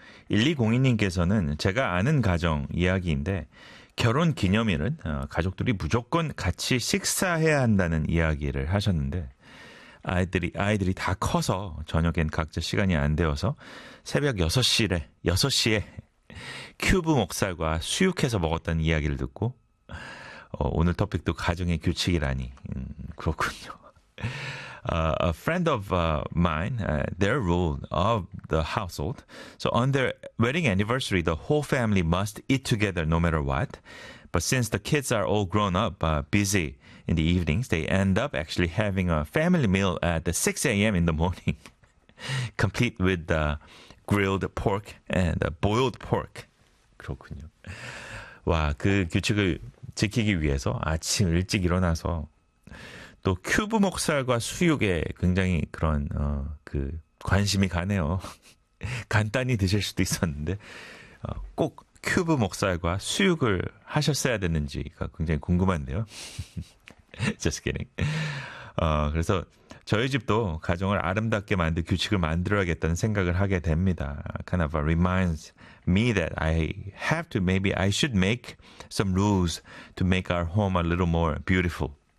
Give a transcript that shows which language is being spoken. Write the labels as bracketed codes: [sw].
[ko] 1202님께서는 제가 아는 가정 이야기인데 결혼 기념일은 가족들이 무조건 같이 식사해야 한다는 이야기를 하셨는데 아이들이 다 커서 저녁엔 각자 시간이 안 되어서 새벽 6시에 큐브 목살과 수육해서 먹었다는 이야기를 듣고 오늘 토픽도 가정의 규칙이라니. 그렇군요. [en] A friend of mine, their rule of the household. So on their wedding anniversary, the whole family must eat together no matter what. But since the kids are all grown up, busy in the evenings, they end up actually having a family meal at the 6 a.m. in the morning, complete with the grilled pork and boiled pork. [ko] 그렇군요. 와, 그 규칙을 지키기 위해서 아침 일찍 일어나서 또 큐브 목살과 수육에 굉장히 그런 그 관심이 가네요. 간단히 드실 수도 있었는데 꼭 큐브 목살과 수육을 하셨어야 됐는지가 굉장히 궁금한데요. [en] Just kidding. [ko] 그래서 저희 집도 가정을 아름답게 만들 규칙을 만들어야겠다는 생각을 하게 됩니다. [en] Kind of reminds me that I have to maybe I should make some rules to make our home a little more beautiful.